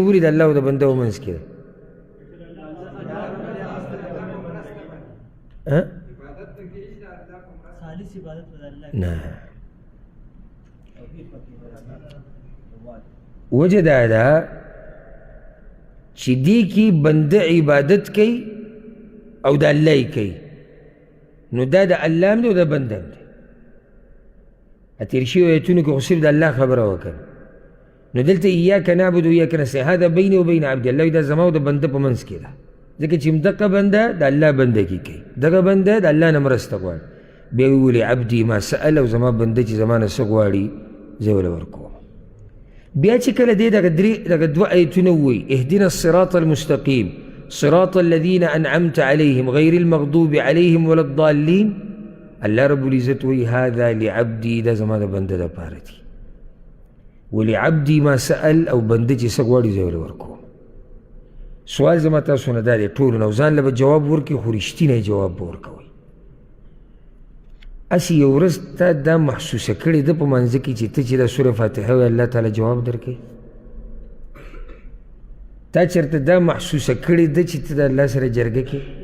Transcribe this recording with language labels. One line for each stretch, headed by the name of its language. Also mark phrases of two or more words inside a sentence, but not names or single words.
Pashto: ولي د الله او د بنده په منځ کې ده؟ نه، وجه دا ده چې دې کې بنده عبادت کوي او د الله یې کوي، نو دا د الله هم دی او د بنده هم دی. تېر شوي ایتونو کې خو صرف د الله خبره وکړه. نو دلته
Arabic: ایاک نعبد و ایاک نستعین، هذا بیني و بین عبدي،
Pashto: الله دا زما او د بنده په منځ کې ده. ځکه چې دغه بنده د الله بندګي کوي، دغه بنده د الله نه مرسته غواړي. بیا ویلي
Arabic: عبدي ما سأل،
Pashto: او زما بنده چې زما نه څه غواړي زه ورله ورکوم. بیا چې کله دی دغه دوه ایتونه ووایي
Arabic: اهدنا الصراط المستقیم صراط الذین انعمت علیهم غیر المغضوب علیهم ولا الضالین، الله رب العزت وی هذا لعبدي،
Pashto: دا زما د بنده دپاره دي.
Arabic: ولعبدي ما سأل،
Pashto: او بنده چې څه غواړي زه ورله ورکوم. سوال زما تاسو نه دا دی ټولو نه، او ځان له به جواب ورکړي خو رښتینی جواب به ورکوئ. اسې یو ورځ تا دا محسوسه کړې ده په منځه کې چې ته چې دا سوره فاتحه وایې الله تعالی جواب درکوي؟ تا چېرته دا محسوسه کړې ده چې ته د الله سره جرګه کې؟